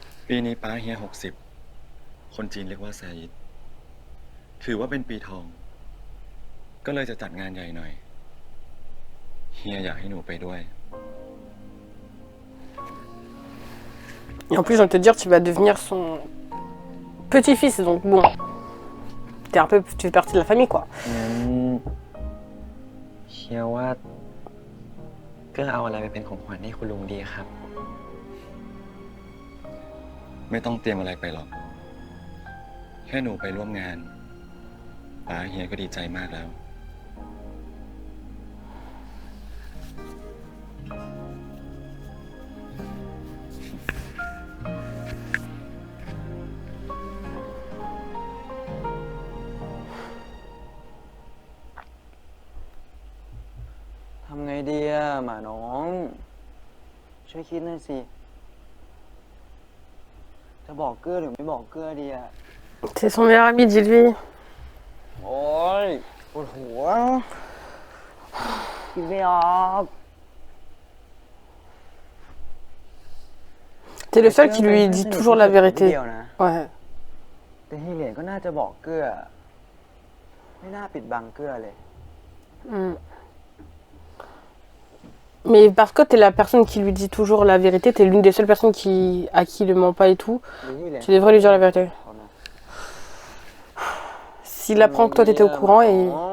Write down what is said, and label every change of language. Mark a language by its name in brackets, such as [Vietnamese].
[Thai] ปีนี้ป้าเฮีย60 คนจีนเรียกว่าแซยิดถือว่าเป็นปีทอง ก็เลยจะจัดงานใหญ่หน่อย เฮียอยากให้หนูไปด้วย [French] Et en plus, j'ai envie de te dire, tu vas devenir son petit-fils, donc bon, tu fais partie de la famille, quoi. [Thai] เฮียว่าเกื้อเอาอะไรไปเป็นของขวัญให้คุณลุงดีครับ ไม่ต้องเตรียมอะไรไปหรอก แค่หนูไปร่วมงานป้าเฮียก็ดีใจมากแล้ว ทำไงดีอะหมาน้อง ช่วยคิดหน่อยสิ จะบอกเกื้อหรือไม่บอกเกื้อดีอะ [French] C'est son meilleur ami, dis-lui. [Thai] โอ๊ยปวดหัวคิดไม่ออก [French] T'es le seul qui lui dit toujours la vérité. Ouais. [Thai] แต่ที่เหรียญก็น่าจะบอกเกื้อ ไม่น่าปิดบังเกื้อเลย [French] Mais parce que t'es la personne qui lui dit toujours la vérité, t'es l'une des seules personnes à qui il ne ment pas et tout, tu devrais lui dire la vérité. S'il apprend que toi t'étais au courant et...